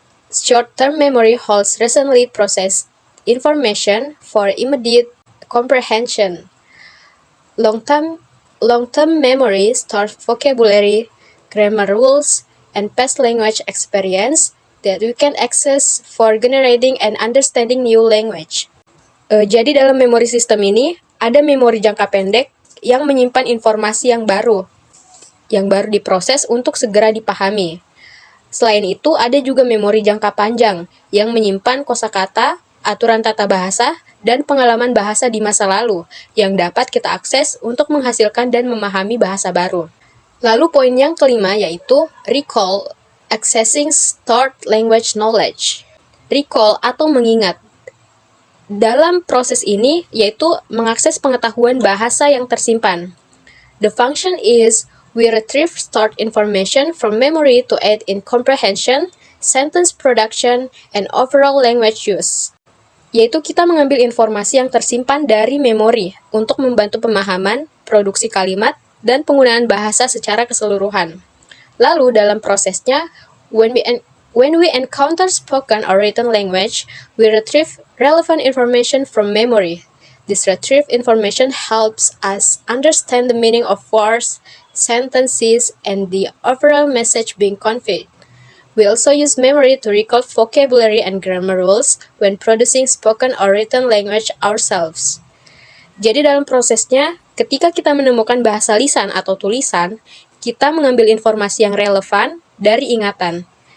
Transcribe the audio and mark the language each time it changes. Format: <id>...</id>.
<en>Short-term memory holds recently processed information for immediate comprehension. Long-term memory stores vocabulary, grammar rules, and past language experience that we can access for generating and understanding new language.</en> <id>Jadi dalam memori sistem ini, ada memori jangka pendek yang menyimpan informasi yang baru diproses untuk segera dipahami. Selain itu, ada juga memori jangka panjang yang menyimpan kosakata, aturan tata bahasa, dan pengalaman bahasa di masa lalu yang dapat kita akses untuk menghasilkan dan memahami bahasa baru. Lalu poin yang kelima yaitu recall,</id> <en>accessing stored language knowledge.</en> <id>Recall atau mengingat. Dalam proses ini yaitu mengakses pengetahuan bahasa yang tersimpan.</id> <en>The function is we retrieve stored information from memory to aid in comprehension, sentence production, and overall language use.</en> <id>Yaitu kita mengambil informasi yang tersimpan dari memori untuk membantu pemahaman, produksi kalimat, dan penggunaan bahasa secara keseluruhan. Lalu dalam prosesnya,</id> <en>when we encounter spoken or written language, we retrieve relevant information from memory. This retrieved information helps us understand the meaning of words, sentences, and the overall message being conveyed. We also use memory to recall vocabulary and grammar rules when producing spoken or written language ourselves.</en> <id>Jadi dalam prosesnya, ketika kita menemukan bahasa lisan atau tulisan, kita mengambil informasi yang relevan dari ingatan.</id>